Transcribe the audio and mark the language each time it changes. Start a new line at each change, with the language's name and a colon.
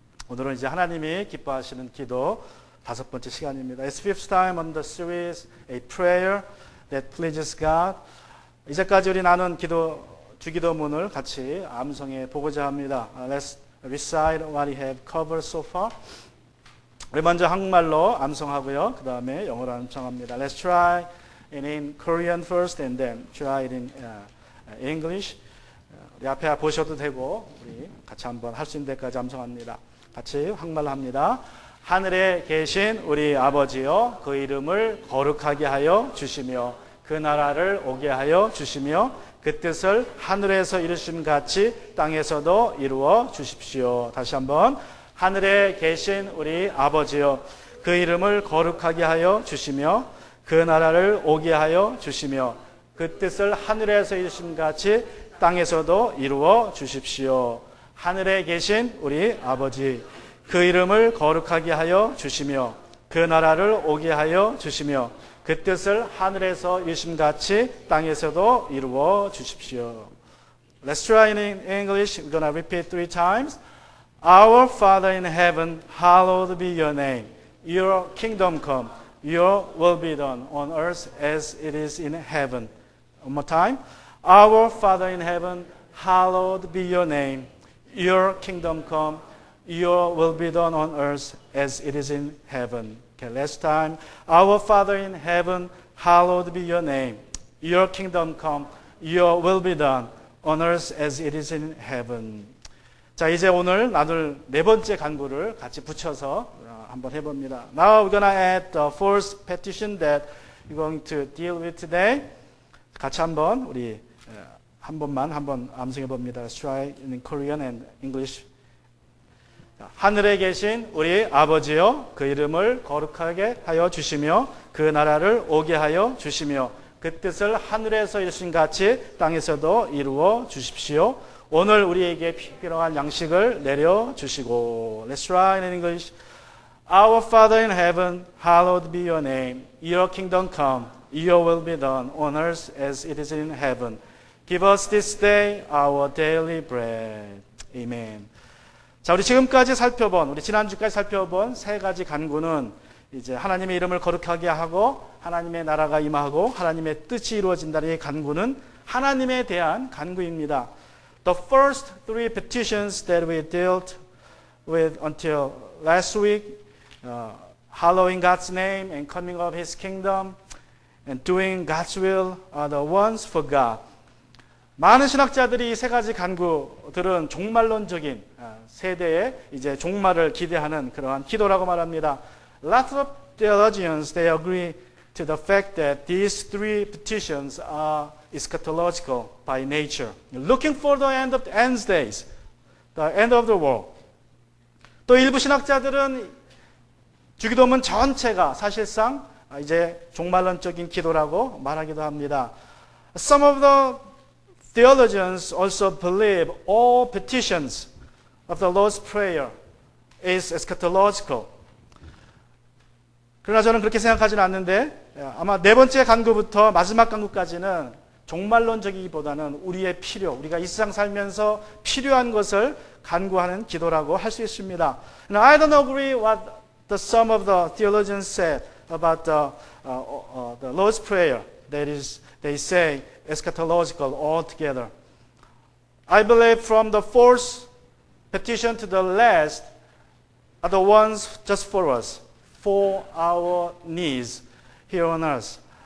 Korean: 오늘은 이제 하나님이 기뻐하시는 기도 5번째 시간입니다.
English: It's fifth time on the series, a prayer that pleases God.
Korean: 이제까지 우리 나눈 주기도문을 같이 암송해 보고자 합니다.
English: Let's recite what we have covered so far.
Korean: 우리 먼저 한국말로 암송하고요. 그 다음에 영어로 암송합니다.
English: Let's try in Korean first and then try it in English.
Korean: 우리 앞에 보셔도 되고 우리 같이 한번 할 수 있는 데까지 암송합니다. 같이 한국말로 합니다. 하늘에 계신 우리 아버지여, 그 이름을 거룩하게 하여 주시며 그 나라를 오게 하여 주시며 그 뜻을 하늘에서 이루심 같이 땅에서도 이루어 주십시오. 다시 한번. 하늘에 계신 우리 아버지여, 그 이름을 거룩하게 하여 주시며 그 나라를 오게 하여 주시며 그 뜻을 하늘에서 이루심 같이 땅에서도 이루어 주십시오. 하늘에 계신 우리 아버지, 그 이름을 거룩하게 하여 주시며 그 나라를 오게 하여 주시며 그 뜻을 하늘에서 이루심 같이 땅에서도 이루어 주십시오.
English: Let's try it in English. We're going to repeat 3 times. Our Father in heaven, hallowed be your name. Your kingdom come. Your will be done on earth as it is in heaven. One more time. Our Father in heaven, hallowed be your name. Your kingdom come. Your will be done on earth as it is in heaven. Okay, last time. Our Father in heaven, hallowed be your name. Your kingdom come. Your will be done on earth as it is in heaven.
Korean: 자, 이제 오늘 나눌 4번째 간구를 같이 붙여서 한번 해봅니다.
English: Now we're going to add the fourth petition that we're going to deal with today.
Korean: 같이 한번 우리 한번 암송해 봅니다.
English: Let's try in Korean and English.
Korean: 하늘에 계신 우리 아버지여, 그 이름을 거룩하게 하여 주시며 그 나라를 오게 하여 주시며 그 뜻을 하늘에서 이루신 같이 땅에서도 이루어 주십시오. 오늘 우리에게 필요한 양식을 내려 주시고.
English: Let's try in English. Our Father in heaven, hallowed be your name. Your kingdom come. Your will be done on earth as it is in heaven. Give us this day our daily bread. Amen.
Korean: 자, 우리 지금까지 우리 지난주까지 살펴본 3가지 간구는 이제 하나님의 이름을 거룩하게 하고 하나님의 나라가 임하고 하나님의 뜻이 이루어진다는 이 간구는 하나님에 대한 간구입니다.
English: The first 3 petitions that we dealt with until last week, hallowing God's name and coming of His kingdom and doing God's will are the ones for God.
Korean: 많은 신학자들이 이 3가지 간구들은 종말론적인 세대의 이제 종말을 기대하는 그러한 기도라고 말합니다.
English: Lots of theologians they agree to the fact that these 3 petitions are eschatological by nature, looking for the end of the end days, the end of the world.
Korean: 또 일부 신학자들은 주기도문 전체가 사실상 이제 종말론적인 기도라고 말하기도 합니다.
English: Some of the theologians also believe all petitions of the Lord's Prayer is eschatological.
Korean: 그러나 저는 그렇게 생각하지는 않는데 아마 4번째 간구부터 마지막 간구까지는 종말론적이기보다는 우리의 필요, 우리가 이 세상 살면서 필요한 것을 간구하는 기도라고 할 수 있습니다.
English: Now, I don't agree what some of the theologians said about the Lord's Prayer. That is, they say eschatological altogether. I believe from the fourth petition to the last are the ones just for us, for our needs here on earth.